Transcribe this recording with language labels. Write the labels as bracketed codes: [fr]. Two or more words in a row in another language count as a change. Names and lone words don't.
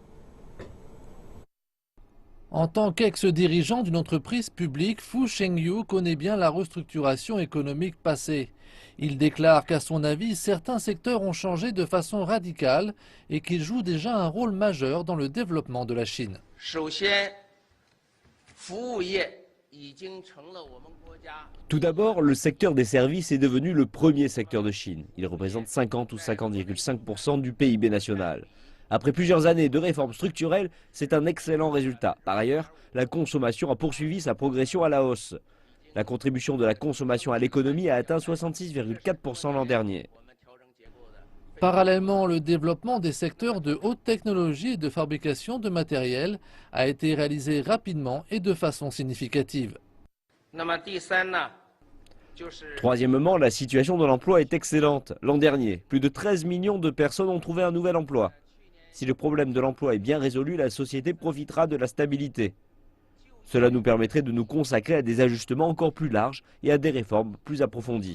[fr] En tant qu'ex-dirigeant d'une entreprise publique, Fu Shengyu connaît bien la restructuration économique passée. Il déclare qu'à son avis, certains secteurs ont changé de façon radicale et qu'ils jouent déjà un rôle majeur dans le développement de la Chine. [zh] 首先，服务业已经成了我们国家 [fr] Tout d'abord, le secteur des services est devenu le premier secteur de Chine. Il représente 50 ou 50,5% du PIB national. Après plusieurs années de réformes structurelles, c'est un excellent résultat. Par ailleurs, la consommation a poursuivi sa progression à la hausse. La contribution de la consommation à l'économie a atteint 66,4% l'an dernier. Parallèlement, le développement des secteurs de haute technologie et de fabrication de matériel a été réalisé rapidement et de façon significative. [zh] 那么第三呢，就是 [fr] Troisièmement, la situation de l'emploi est excellente. L'an dernier, plus de 13 millions de personnes ont trouvé un nouvel emploi. Si le problème de l'emploi est bien résolu, la société profitera de la stabilité. Cela nous permettrait de nous consacrer à des ajustements encore plus larges et à des réformes plus approfondies.